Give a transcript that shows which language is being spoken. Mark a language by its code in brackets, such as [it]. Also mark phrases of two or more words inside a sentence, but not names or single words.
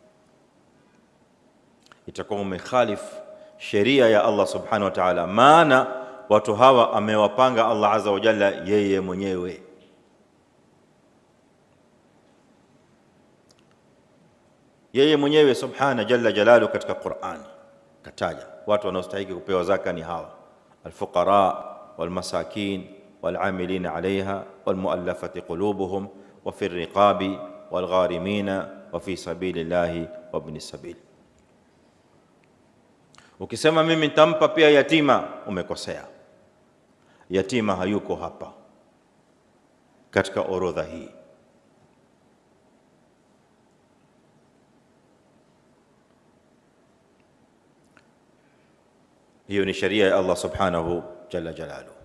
[sw] Itakuwa umekhalifu sheria ya Allah [ar] سبحانه وتعالى, [sw] maana watu hawa amewapanga Allah [ar] عز وجل [sw] yeye mwenyewe. Yeye mwenyewe [ar] سبحانه جل جلاله [sw] katika Qur'an kataja watu wanaostahili kupewa zaka ni hawa: [ar] الفقراء والمساكين والعاملين عليها والمؤلفة قلوبهم وفي الرقاب والغارمين وفي سبيل الله وابن السبيل. [sw] Ukisema mimi nitampa pia yatima, umekosea. Yatima hayuko hapa katika orodha hii. Hiyo ni sheria ya Allah [ar] سبحانه جل جلاله.